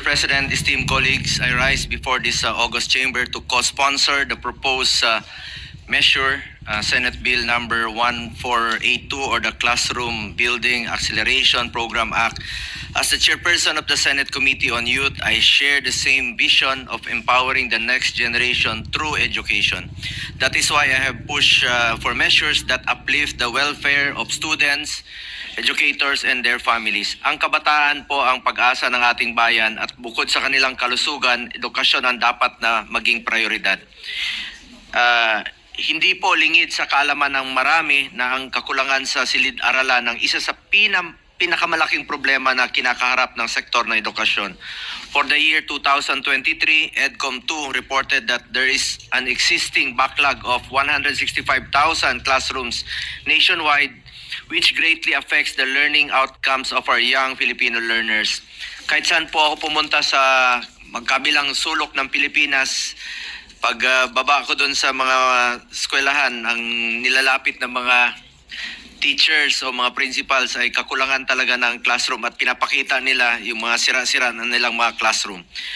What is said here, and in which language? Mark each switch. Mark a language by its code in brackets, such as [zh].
[en] President, esteemed colleagues, I rise before this August chamber to co-sponsor the proposed measure, Senate Bill number 1482 or the Classroom Building Acceleration Program Act. As the chairperson of the Senate Committee on Youth, I share the same vision of empowering the next generation through education. That is why I have pushed for measures that uplift the welfare of students, educators, and their families. [tl] Ang kabataan po ang pag-asa ng ating bayan at bukod sa kanilang kalusugan, edukasyon ang dapat na maging prioridad. Hindi po lingid sa kaalaman ng marami na ang kakulangan sa silid-aralan ng isa sa pinakamalaking problema na kinakaharap ng sektor ng edukasyon. [en] For the year 2023, EDCOM 2 reported that there is an existing backlog of 165,000 classrooms nationwide, which greatly affects the learning outcomes of our young Filipino learners. [tl] Kahit saan po ako pumunta sa magkabilang sulok ng Pilipinas, pag baba ko doon sa mga eskwelahan, ang nilalapit ng mga teachers o mga principals ay kakulangan talaga ng classroom at pinapakita nila yung mga sira-sira na nilang mga classroom.